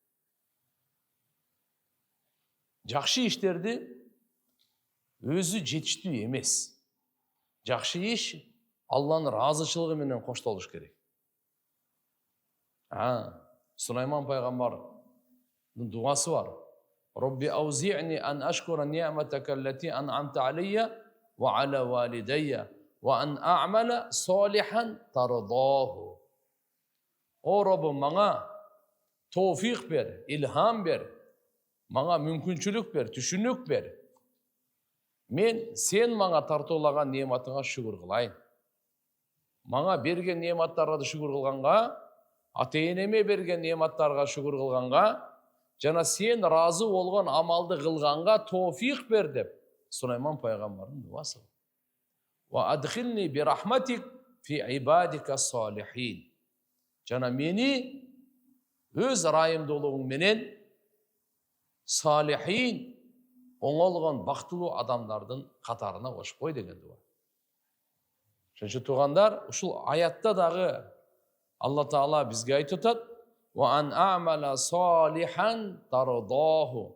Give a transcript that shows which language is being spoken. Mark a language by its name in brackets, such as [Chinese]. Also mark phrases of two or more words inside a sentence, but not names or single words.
[Kyrgyz] Жакшы иштерди өзү жетиштүү эмес. Жакшы иш Алланын ыраазычылыгы менен коштолуш керек. Сулайман пайгамбардын дуасы бар. [Arabic] رب أوزعني أن أشكر نعمتك التي أنعمت علي وعلى والدي وأن أعمل صالحا ترضاه. [Kyrgyz] О Роббум, мага тоофик бер, илхам бер, мага мүмкүнчүлүк бер, түшүнүк бер. Мен сен мага тартуулаган неmatыңа шүгүр кылайын. Мага берген неаматтарга шүгүр кылганга, ата-энеме берген неаматтарга шүгүр кылганга, жана сен разы болгон амалды кылганга тоофик бер деп Сулайман пайгамбардын дуасы. [Arabic] وأدخلني برحمتك في عبادك الصالحين. [Kyrgyz] Жана мени өз ырайымдуулугуң менен салихин, оңолгон бактылуу адамдардын катарына кошуп кой деген дуа. Ошон туугандар, ушул аятта дагы Алла Таала бизге айтып атат: [Arabic] "وأن أعمل صالحا ترضاه".